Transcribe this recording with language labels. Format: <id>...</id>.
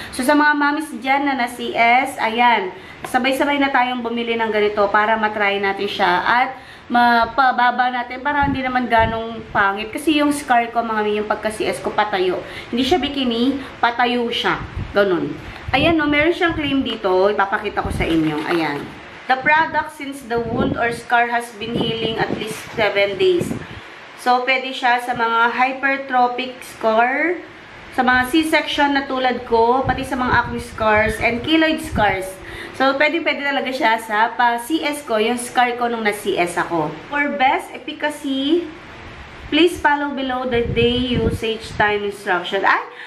<tl>So, sa mga mamis dyan na CS, ayan, sabay-sabay na tayong bumili ng ganito para matry natin siya. At, mapababa natin para hindi naman ganong pangit. Kasi yung scar ko, mga yung pagka-CS ko, patayo. Hindi siya bikini, patayo siya. Ganun. Ayan, no, meron siyang claim dito. Ipapakita ko sa inyo. Ayan.</tl> <en>The product since the wound or scar has been healing at least 7 days.</en> <tl>So, pwede siya sa mga hypertrophic scar, sa mga C-section na tulad ko, pati sa mga acne scars, and keloid scars. So, pwede talaga siya sa pa-CS ko, yung scar ko nung na-CS ako.</tl> <en>For best efficacy, please follow below the day usage time instruction. Ay!</en>